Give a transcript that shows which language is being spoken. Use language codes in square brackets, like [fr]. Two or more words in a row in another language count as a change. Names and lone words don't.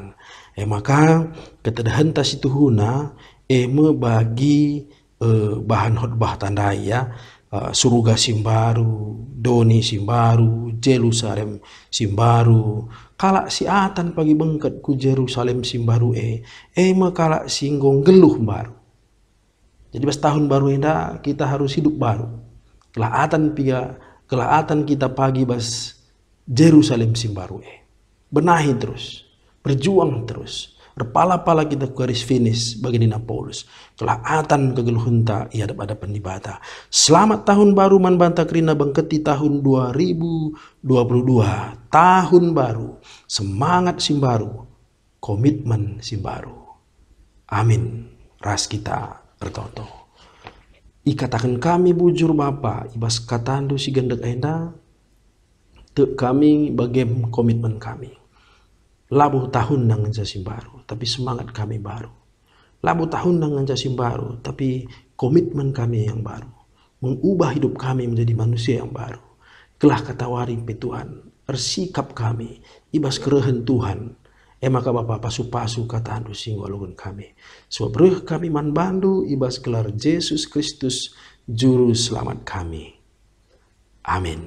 [btx] Maka ketedahenta situhuna bagi bahan khotbah tandai ya, Suruga Simbaru, Doni Simbaru, Jerusalem Simbaru, kalak si atan pagi bengket ku Jerusalem Simbaru makala singgong geluh baru. [id] Jadi pas tahun baru ini kita harus hidup baru. [btx] Kelaatan kita pagi bas Jerusalem Simbaru benahi terus, berjuang terus. Berpala-pala kita garis finish bagi Nina Paulus. Kelaatan kegeluhunta ia ada pendibata. Selamat tahun baru man banta kerina bengketi tahun 2022. Tahun baru, semangat Simbaru, komitmen Simbaru. Amin. Ras kita bertoto. Ikatakan kami bujur Bapa, ibas katandu si gendek enda, tek kami bagem komitmen kami. Labu tahun nang Simbaru, [id] tapi semangat kami baru. [btx] Labu tahun nang Simbaru, [id] tapi komitmen kami yang baru. Mengubah hidup kami menjadi manusia yang baru. [btx] Kelah katawari pe Tuhan, bersikap kami, ibas kerehen Tuhan. Maka Bapa pasu-pasu kata andu singgo alungun kami. Sebab beruh kami man bandu ibas gelar Yesus Kristus juru selamat kami. Amin.